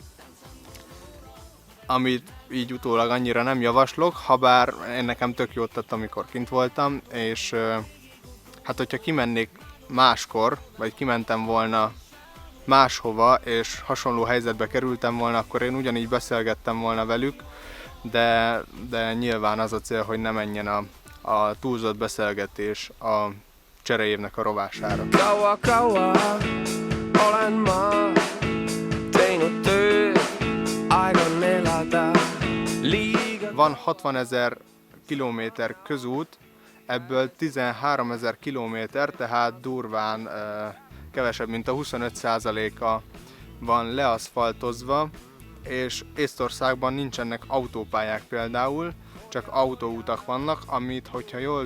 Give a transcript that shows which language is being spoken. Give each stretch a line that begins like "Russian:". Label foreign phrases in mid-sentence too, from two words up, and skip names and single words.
Hungarian: amit így utólag annyira nem javaslok, habár én nekem tök jót tett, amikor kint voltam, és hát hogyha kimennék máskor, vagy kimentem volna máshova, és hasonló helyzetbe kerültem volna, akkor én ugyanígy beszélgettem volna velük, de nyilván az a cél, hogy ne menjen a túlzott beszélgetés a csereévnek a rovására.
Estonian: Kaua, olen ma teinud tööd, aeg on elada liiga.
Hungarian: Van 60 000 kilométer közút, ebből 13 000 kilométer, tehát durván kevesebb, mint a 25%-a van leaszfaltozva, és Észtországban nincsenek autópályák például, csak autóutak vannak, amit, hogyha jól